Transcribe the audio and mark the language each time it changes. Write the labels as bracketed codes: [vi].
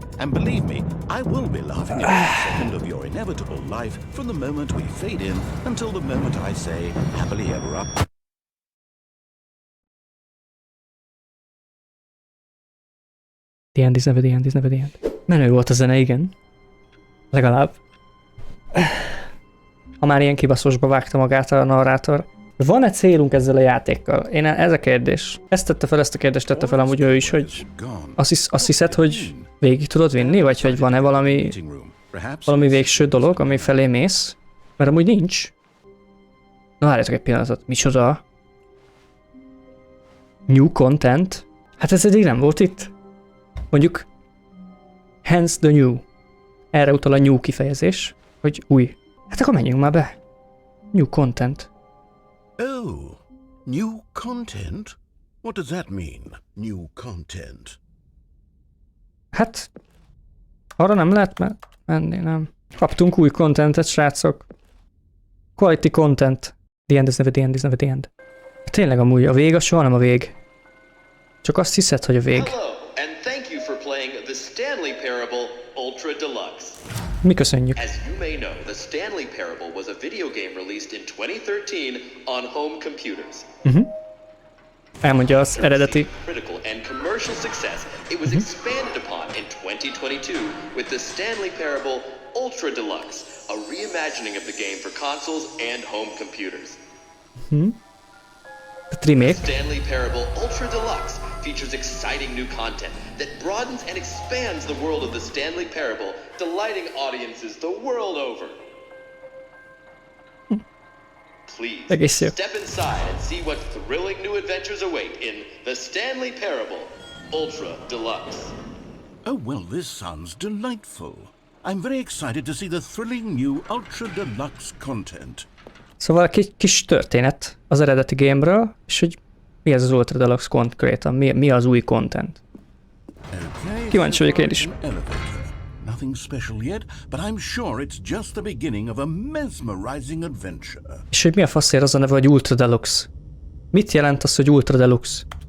[en] And believe me, I will be laughing at every second of your inevitable life from the moment we fade in until the moment I say, happily ever up. The end is never the end is never the end. [hu] Menő volt a zene, igen. Legalább. Ha már ilyen kibaszósba vágta magát a narrátor. Van-e célunk ezzel a játékkal? Ez a kérdés. Ezt a kérdést tette fel amúgy ő is, hogy azt hiszed, hogy végig tudod vinni? Vagy hogy van-e valami végső dolog, ami felé mész? Mert amúgy nincs. Na várjátok egy pillanatot. Micsoda? [en] New content? [hu] Hát ez eddig nem volt itt. Mondjuk [en] hence the new. [hu] Erre utal a new kifejezés, hogy új. Hát akkor menjünk már be. [en] New content. Oh, new content? What does that mean, new content? [hu] Hát, arra nem lehet menni, nem. Kaptunk új contentet, srácok. [en] Quality content. The end is never the end is never the end. [hu] Tényleg amúgy a vég az soha nem a vég. Csak azt hiszed, hogy a vég. [en] Hello, and thank you for playing the Stanley Parable Ultra Deluxe. [hu] Mi köszönjük. [en] As you may know, the Stanley Parable was a video game released in 2013 on home computers. [hu] Elmondja az eredeti. [en] Critical and commercial success, it was expanded upon in 2022 with the Stanley Parable Ultra Deluxe, a reimagining of the game for consoles and home computers. Remake. Stanley Parable Ultra Deluxe features exciting new content that broadens and expands the world of the Stanley Parable, delighting audiences the world over. Please step inside and see what thrilling new adventures await in the Stanley Parable Ultra Deluxe. Oh, well, this sounds delightful. I'm very excited to see the thrilling new Ultra Deluxe content. [hu] Szóval kis történet az eredeti game-ről, és hogy mi ez az Ultra Deluxe konkrétan, mi az új content. [en] Okay, [hu] Kíváncsi vagyok én is. [en] Nothing special yet, but I'm sure it's just the beginning of a mesmerizing adventure. [hu] És hogy mi a faszért az a neve, hogy Ultra Deluxe? Mit jelent az, hogy Ultra Deluxe?